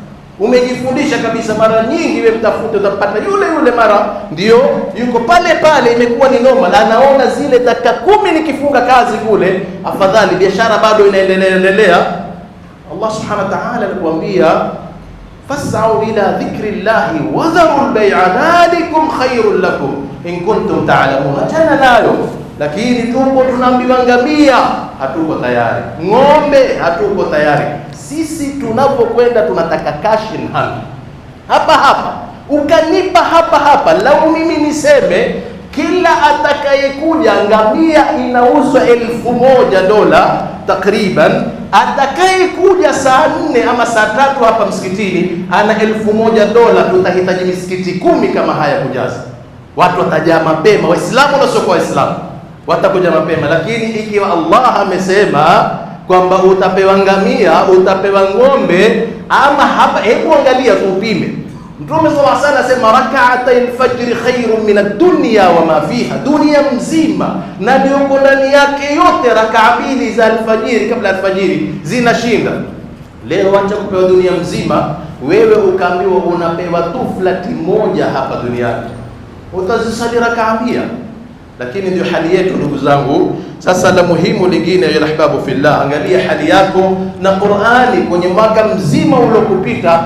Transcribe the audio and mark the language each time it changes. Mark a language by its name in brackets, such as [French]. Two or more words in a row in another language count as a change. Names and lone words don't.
[Swahili] Mara nyingi wewe mtafute utapata yule mara ndio yuko pale pale, imekuwa ni normal. Anaona zile dakika 10 nikifunga kazi kule, afadhali biashara bado inaendelea. [Arabic] الله سبحانه وتعالى alikuambia فاسعوا إلى ذكر الله وذروا البيع ذلكم خير لكم إن كنتم تعلمون. [Swahili] Tena nayo lakini tupo tunaambiwa ngamia hatuko tayari, ng'ombe hatuko tayari. Sisi tunapokwenda tunataka [English] cash in hand, [Swahili] hapa ukanipa hapa. Lau mimi niseme kila atakayekuja ngamia inauzwa $1000 takriban, atakayekuja saa 4 ama saa 3 hapa msikitini ana $1000, tutahitaji misikiti 10 kama haya kujaza. Watu watajaa mapema, Waislamu na sio kwa Waislamu watakuja mapema. Lakini ikiwa Allah amesema kwamba utapewa ngamia, utapewa ng'ombe, ama hapa, hebu angalia upime. [Arabic] Mtume صلى الله عليه وسلم anasema ركعتا الفجر خير من الدنيا وما فيها, [Swahili] dunia mzima na ndio ndani yake yote, rak'a 2 za alfajiri kabla alfajiri zinashinda. Leo acha kupewa dunia mzima, wewe ukaambiwa unapewa tu flati moja hapa duniani, utazisali rak'a 100. Lakini ndio hali yetu ndugu zangu. Sasa la muhimu lingine ya [Arabic] أحباب في الله, [Swahili] angalia hali yako na Qur'ani kwenye mwaka mzima uliokupita.